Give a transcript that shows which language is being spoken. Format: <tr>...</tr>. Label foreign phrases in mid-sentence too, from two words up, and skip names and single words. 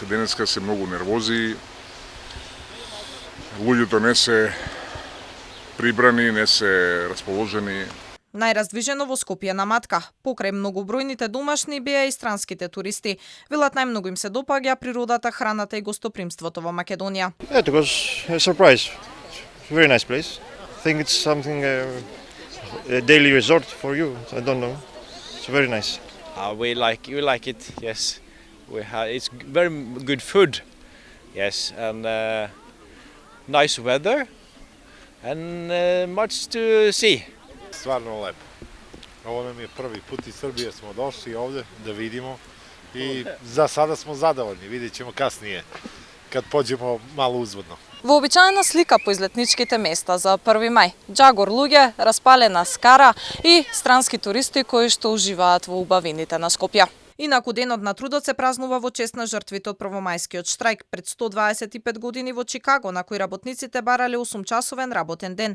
<mk>Денеска се многу нервози, луѓето не се прибрани, не се расположени. Најраздвижено во Скопје на матка. Покрај многобројните домашни беа и странските туристи. Велат најмногу им се допаѓа природата, храната и гостопримството во Македонија.</mk> <en>It was a surprise. It's a very nice place. I think it's something a daily resort for you. I don't know. It's very nice. We like it. Yes, it's very good food. Yes, and nice weather and much to see.</en> <sr>Stvarno lepo. Ovo nam je prvi put iz Srbije smo došli ovde da vidimo i za sada smo zadovoljni.</sr> <hr>Vidjet ćemo kasnije kad pođemo malo uzvodno.</hr> <mk>Вообичаена слика по излетничките места за 1 мај. Џагор луѓе, распалена скара и странски туристи кои што уживаат во убавините на Скопје. Инаку денот на трудот се празнува во чест на жртвите од првомајскиот штрајк пред 125 години во Чикаго, на кој работниците барале 8-часовен работен ден.</mk>